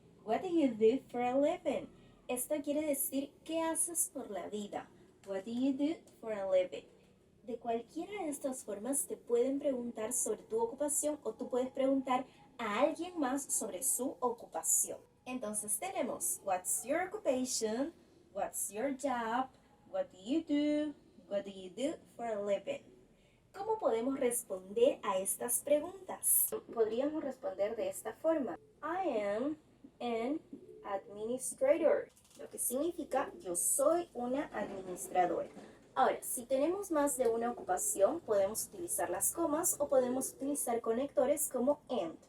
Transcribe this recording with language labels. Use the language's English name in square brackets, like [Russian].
[English] What do you do for a living? [Spanish] Esto quiere decir, ¿qué haces por la vida? [English] What do you do for a living? [Spanish] De cualquiera de estas formas te pueden preguntar sobre tu ocupación o tú puedes preguntar a alguien más sobre su ocupación. Entonces tenemos, [English] what's your occupation? What's your job? What do you do? What do you do for a living? [Spanish] ¿Cómo podemos responder a estas preguntas? Podríamos responder de esta forma. [English] I am an administrator, [Spanish] lo que significa yo soy una administradora. Ahora, si tenemos más de una ocupación, podemos utilizar las comas o podemos utilizar conectores como and.